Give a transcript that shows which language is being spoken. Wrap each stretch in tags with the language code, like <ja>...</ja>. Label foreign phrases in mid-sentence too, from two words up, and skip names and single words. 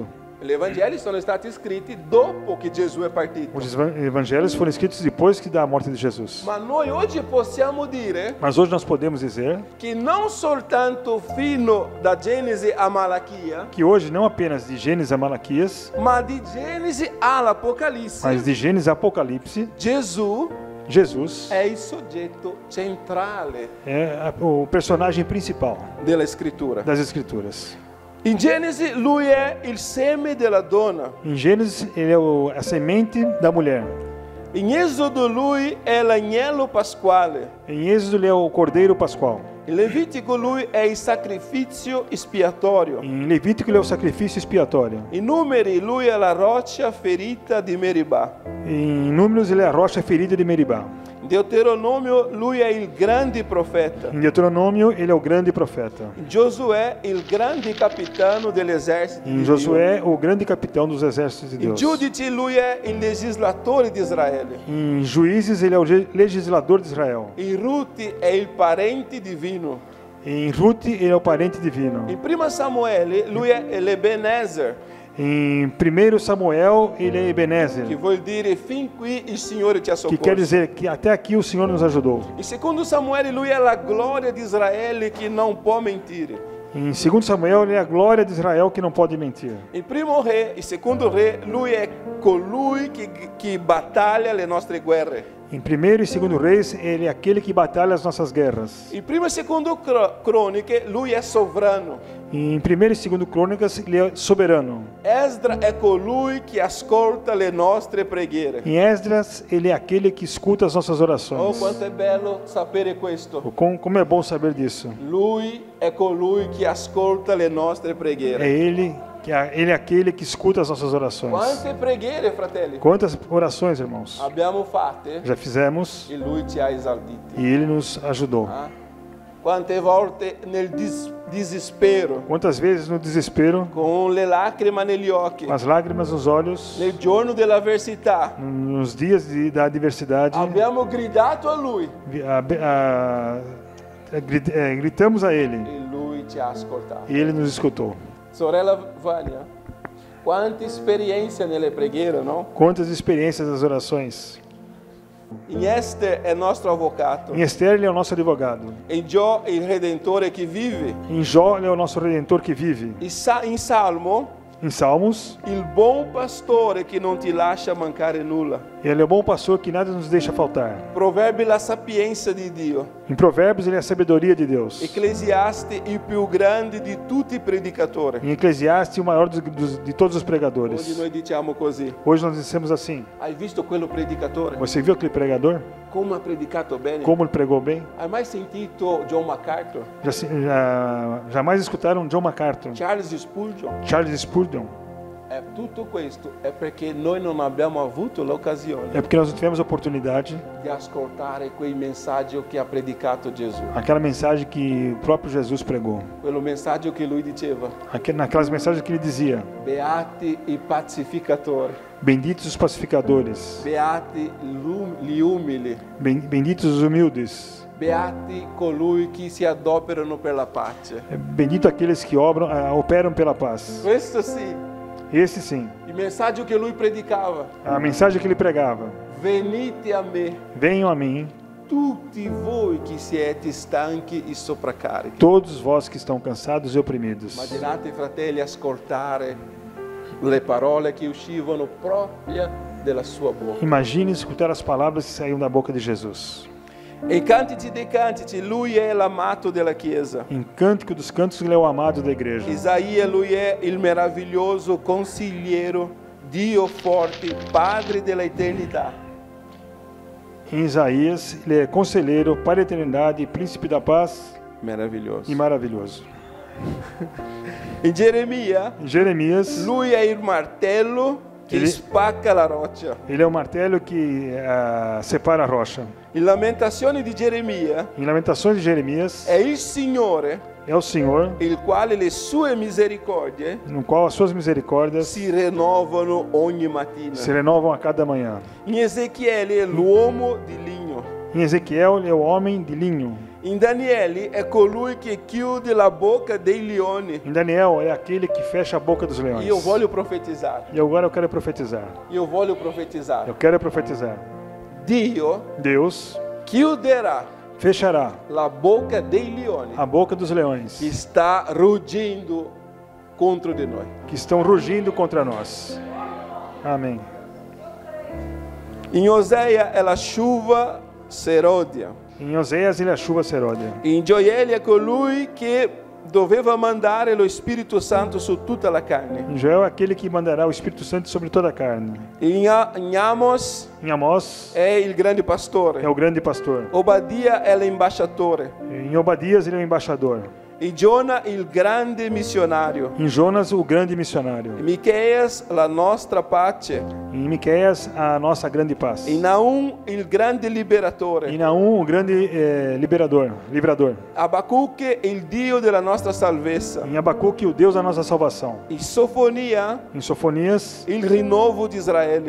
<it>Gli Evangeli sono stati scritti dopo che Gesù è partito.</it> <pt>Os evangelhos foram escritos depois da morte de Jesus.</pt> <it>Ma noi oggi possiamo dire</it> <pt>Mas hoje nós podemos dizer</pt> <it>che non soltanto fino da Genesi a Malachia,</it> <pt>que hoje não apenas de Gênesis a Malaquias,</pt> <it>ma di Genesi all'Apocalisse,</it> <pt>mas de Gênesis a Apocalipse,</pt> <it>Gesù</it> <pt>Jesus</pt> <it>è il soggetto centrale</it> <pt>é o personagem principal</pt> <it>della scrittura.</it> <pt>das Escrituras.</pt> <it>In Genesi lui è il seme della donna.</it> <pt>Em Gênesis, ele é a semente da mulher.</pt> <it>In Esodo lui è l'agnello pasquale.</it> <pt>Em Êxodo, ele é o cordeiro pascual.</pt> <it>In Levitico lui è il sacrificio espiatorio.</it> <pt>Em Levítico, ele é o sacrifício expiatório.</pt> <it>In Numeri lui è la roccia ferita di Meribà.</it> <pt>Em Números, ele é a rocha ferida de Meribá.</pt> <it>In Deuteronomio lui è il grande profeta.</it> <pt>Em Deuteronômio, ele é o grande profeta.</pt> <it>In Giosuè il grande capitano dell'esercito.</it> <pt>Em Josué, o grande capitão dos exércitos de</pt> <it>In</it> <pt>Deus.</pt> <it>Giudici lui è il legislatore di Israele.</it> <pt>Em Juízes, ele é o legislador de Israel.</pt> <it>In Ruti è il parente divino.</it> <pt>Em Ruth, ele é o parente divino.</pt> <it>In Prima Samuele lui è l'Ebenezer,</it> <pt>Em 1 Samuel, ele é</pt> <it>che Ebenezer, vuol dire fin qui il Signore ti ha</it> <pt>que quer</pt> <it>soccorso.</it> <pt>dizer que até aqui o Senhor nos ajudou.</pt> <it>In Secondo Samuele lui è la gloria di Israele che non può mentire.</it> <pt>Em 2 Samuel, ele é a glória de Israel que não pode mentir.</pt> <it>Il primo re, il secondo re, lui è colui che battaglia le nostre guerre.</it> <pt>Em 1 e 2 Reis, ele é aquele que batalha as nossas guerras.</pt> <it>In primo e secondo croniche lui è sovrano.</it> <pt>Em 1 e 2 Crônicas, ele é soberano.</pt> <it>Esdra è colui che ascolta le nostre preghiere.</it> <pt>Em Esdras, ele é aquele que escuta as nossas</pt> <it>Oh,</it> <pt>orações.</pt> <it>quanto è bello sapere questo.</it> <pt>Como é bom saber disso.</pt> <it>Lui è colui che ascolta le nostre</it> <pt>É</pt> <it>preghiere.</it> <pt>ele é aquele que escuta as nossas orações.</pt> <it>Quante preghiere, fratelli,</it> <pt>Quantas orações, irmãos,</pt> <it>abbiamo fatte</it> <pt>já fizemos</pt> <it>e lui ci ha esauditi.</it> <pt>e ele nos ajudou.</pt> <it>Ah? Quante volte nel desespero,</it> <pt>Quantas vezes no desespero,</pt> <it>con le lacrime negli occhi,</it> <pt>com as lágrimas nos olhos,</pt> <it>nel giorno dell'avversità,</it> <pt>nos dias da adversidade,</pt> <it>abbiamo gridato a lui</it> <pt>gritamos a ele</pt> <it>e lui ci ha ascoltato.</it> <pt>e ele nos escutou.</pt> <it>Sorella Vania, quante esperienze nelle preghiere, no?</it> <pt>Quantas experiências das orações.</pt> <it>In Esther è nostro avvocato,</it> <pt>Em Esther, ele é o nosso advogado.</pt> <it>in Gio è il Redentore che vive,</it> <pt>Em Jó, ele é o nosso Redentor que vive.</pt> <it>in Salmo</it> <pt>Em Salmos,</pt> <it>il buon pastore che non ti lascia mancare nulla.</it> <pt>ele é o bom pastor que nada nos deixa faltar.</pt> <it>Proverbi la sapienza di Dio.</it> <pt>Em Provérbios, ele é a sabedoria de Deus.</pt> <it>Ecclesiasti il più grande di tutti i predicatori.</it> <pt>Em Eclesiastes, o maior de todos os</pt> <it>Oggi</it> <pt>pregadores.</pt> <it>noi diciamo così.</it> <pt>Hoje nós dissemos assim:</pt> <it>Hai visto quello predicatore?</it> <pt>você viu aquele pregador?</pt> <it>Come ha predicato bene?</it> <pt>Como ele pregou bem?</pt> <it>Hai mai sentito John MacArthur?</it> <pt>Jamais escutaram John MacArthur,</pt> <it>Charles Spurgeon?</it> <pt>Charles Spurgeon?</pt> <it>tutto questo è perché noi non abbiamo avuto l'occasione</it> <pt>É porque nós não tivemos a oportunidade,</pt> <it>di ascoltare quei messaggi che ha predicato Gesù.</it> <pt>aquela mensagem que o próprio Jesus pregou.</pt> <it>Quello messaggio che lui diceva:</it> <pt>Naquelas mensagens que ele dizia:</pt> <it>beati i pacificatori,</it> <pt>benditos os pacificadores,</pt> <it>beati gli umili,</it> <pt>benditos os humildes,</pt> <it>beati colui che si adoperano per la pace.</it> <pt>bendito aqueles que operam pela paz.</pt> <it>Questo sì,</it> <pt>Esse sim,</pt> <it>il messaggio che lui predicava:</it> <pt>a mensagem que ele pregava:</pt> <it>venite a me,</it> <pt>venham a mim,</pt> <it>tutti voi che siete stanchi e sopraccarichi.</it> <pt>todos vós que estão cansados e oprimidos.</pt> <it>Immaginate, fratelli, ascoltare le parole che uscivano proprio dalla sua bocca.</it> <pt>Imagine escutar as palavras que saíam da boca de Jesus.</pt> <it>E Cantici dei Cantici, lui è l'amato della Chiesa.</it> <pt>Em Cântico dos Cânticos, ele é o amado da igreja.</pt> <it>Isaia, lui è il meraviglioso consigliero, Dio forte, Padre della eternità.</it> <pt>Em Isaías, ele é conselheiro, Pai da eternidade, Príncipe da paz</pt> <it>Meraviglioso.</it> <pt>e maravilhoso.</pt> <it>In Geremia,</it> <pt>Em Jeremias,</pt> <it>lui è il martello che spacca la roccia.</it> <pt>ele é o martelo que separa a rocha.</pt> <it>In Lamentazioni di Geremia,</it> <pt>Em Lamentações de Jeremias,</pt> <it>è il Signore</it> <pt>é o Senhor,</pt> <it>il quale le sue misericordie</it> <pt>no qual as suas misericórdias</pt> <it>si rinnovano ogni mattina.</it> <pt>se renovam a cada manhã.</pt> <it>In Ezechiele è l'uomo di ligno.</it> <pt>Em Ezequiel, ele é o homem de linho.</pt> <it>In Daniele è colui che chiude la bocca dei leoni.</it> <pt>Em Daniel, é aquele que fecha a boca dos leões.</pt> <it>Io voglio profetizzare.</it> <pt>E agora eu quero profetizar.</pt> <it>Io voglio profetizzare.</it> <pt>Eu quero profetizar.</pt> <it>Dio</it> <pt>Deus</pt> <it>chiuderà</it> <pt>fechará</pt> <it>la bocca dei leoni</it> <pt>a boca dos leões</pt> <it>che sta ruggendo contro di noi.</it> <pt>que estão rugindo contra nós. Amém.</pt> <it>In Osea è la</it> <pt>chuva serodia. Em Oséias, ele é a chuva seródia.</pt> <it>In Gioele è colui che doveva mandare lo Spirito Santo su tutta la carne.</it> <pt>Em Joel, é aquele que mandará o Espírito Santo sobre toda a carne.</pt> <it>In Amos</it> <pt>Em Amós,</pt> <it>è il grande pastore.</it> <pt>é o grande pastor.</pt> <it>Obadia è l'ambasciatore.</it> <pt>Em Obadias, ele é o embaixador.</pt> <it>In Giona il grande missionario.</it> <pt>Em Jonas, o grande missionário.</pt> <it>In Micheias la nostra pace.</it> <pt>Em Miqueias, a nossa grande paz.</pt> <it>In Naum il grande liberatore.</it> <pt>Em Naum, o grande livrador.</pt> <it>Abacuque il Dio della nostra salvezza.</it> <pt>Em Abacuque, o Deus da nossa salvação.</pt> <it>In Sofonia</it> <pt>Em Sofonias,</pt> <it>il rinnovo di Israele.</it>